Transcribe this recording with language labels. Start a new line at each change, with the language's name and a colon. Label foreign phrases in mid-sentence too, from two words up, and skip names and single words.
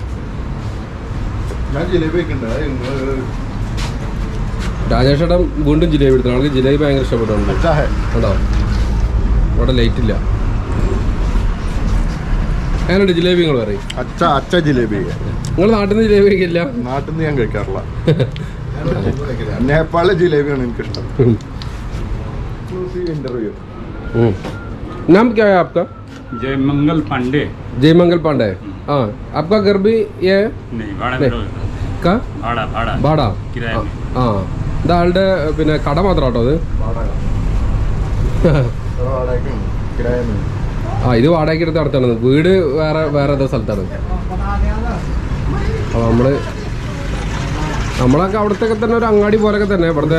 Malayalam: രാജേഷേട്ടൻ വീണ്ടും ജിലേബി എടുത്തു. നമുക്ക് ജിലേബി ഭയങ്കര ഇഷ്ടപ്പെട്ടുണ്ട് കേട്ടോ. ഇവിടെ ലൈറ്റ് ഇല്ല. എങ്ങനെയുണ്ട് ജിലേബി? നിങ്ങൾ പറയും
Hindi: अच्छा जलेबी.
Malayalam: നിങ്ങൾ നാട്ടിൽ നിന്ന് ജിലേബി കഴിക്കില്ല? നാട്ടിൽ നിന്ന് ഞാൻ കഴിക്കാറില്ല. നേപ്പാളിലെ ജിലേബിയാണ് എനിക്കിഷ്ടം.
Hindi: इंटरव्यू नाम क्या है आपका? जयमंगल पांडे. जयमंगल पांडे. हाँ आपका घर भी ये है? नहीं भाड़ा का भाड़ा किराए में.
Malayalam: ആ ഇതാളുടെ പിന്നെ കട മാത്രം കേട്ടോ അത്. ആ ഇത് വാടകയ്ക്ക് എടുത്ത് നടത്തണത്. വീട് വേറെ ഏതോ സ്ഥലത്താണ്. അപ്പോൾ നമ്മളൊക്കെ അവിടത്തൊക്കെ തന്നെ ഒരു അങ്ങാടി പോലൊക്കെ തന്നെ ഇവിടുത്തെ.